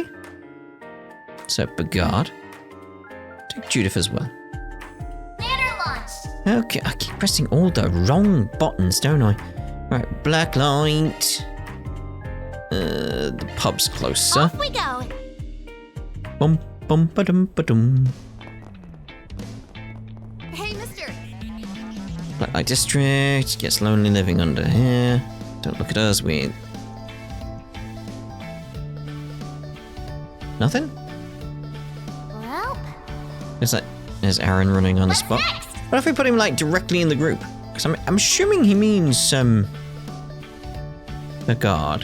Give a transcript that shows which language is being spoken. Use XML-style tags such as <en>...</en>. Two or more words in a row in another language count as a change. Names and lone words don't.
<en>So, Bagard. Take Judith as well. Banner launch. Okay, I keep pressing all the wrong buttons, don't I? Right, Blacklight. The pub's closer. Off we go. Bum bum ba-dum ba-dum. Hey, mister. Blacklight District. Gets lonely living under here. Don't look at us, we... Nothing? Well, There's Aaron running on the spot. next? What if we put him, like, directly in the group? Because I'm assuming he means, the guard.</en>